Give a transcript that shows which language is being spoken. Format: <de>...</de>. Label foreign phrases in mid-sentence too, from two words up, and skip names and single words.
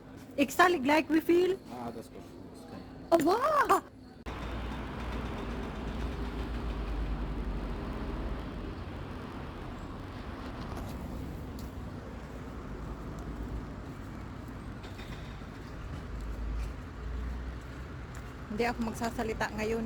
<en>Excited like we feel.</en> <de>Das ist gut. Das kann ich. Oh, wow!</de> <tl>Hindi ako magsasalita ngayon.</tl>